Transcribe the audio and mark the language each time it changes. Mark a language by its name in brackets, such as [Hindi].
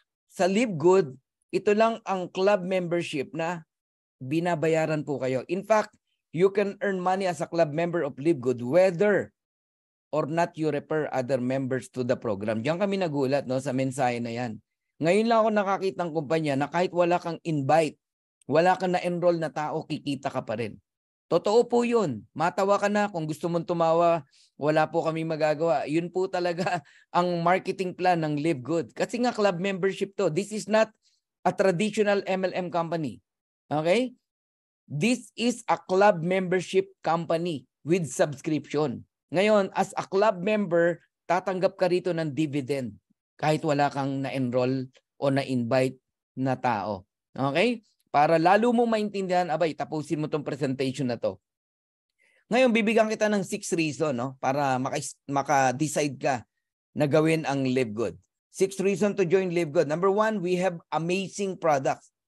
[Filipino] Sa Live Good, ito lang ang club membership na binabayaran po kayo. [English] In fact, you can earn money as a club member of Live Good whether or not you refer other members to the program. [Filipino] Diyan kami nagulat, no, sa mensahe na yan. Ngayon lang ako nakakita ng kumpanya na kahit wala kang invite, wala kang na-enroll na tao, kikita ka pa rin. Totoo po yun. Matawa ka na. Kung gusto mong tumawa, wala po kami magagawa. Yun po talaga ang marketing plan ng Live Good. Kasi nga club membership to. [English] This is not a traditional MLM company. Okay? This is a club membership company with subscription. [Filipino] Ngayon, [English] as a club member, [Filipino] tatanggap ka rito ng dividend kahit wala kang na-enroll o na-invite na tao. Okay? Para lalo mo maintindihan, abay, tapusin mo tong presentation na to. Ngayon, bibigyan kita ng 6 reasons, no? Para maka-decide ka na gawin ang Live Good. [English] 6 reasons to join Live Good. Number 1, we have amazing products.